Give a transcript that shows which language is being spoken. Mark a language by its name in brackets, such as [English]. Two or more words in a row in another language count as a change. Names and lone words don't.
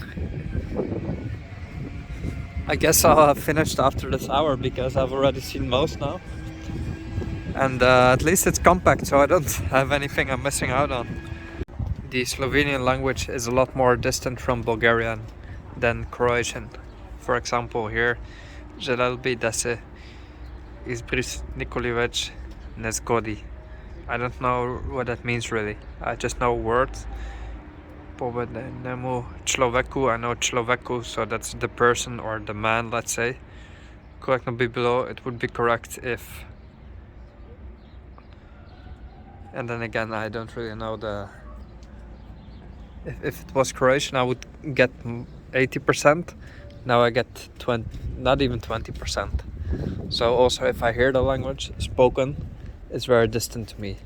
[English] I guess I'll have finished after this hour because I've already seen most now. And at least it's compact, so I don't have anything I'm missing out on. The Slovenian language is a lot more distant from Bulgarian than Croatian. For example, here, [Slovenian] želel bi da se izbris nikoli več ne zgodi. [English] I don't know what that means really. I just know words. [Slovenian] Povedenemu človeku, [English] I know človeku, so that's the person or the man, let's say. [Slovenian] Korektno bi bilo, [English] it would be correct if... And then again, I don't really know the... If it was Croatian, I would get 80%. Now I get 20, not even 20%. So also if I hear the language spoken, it's very distant to me.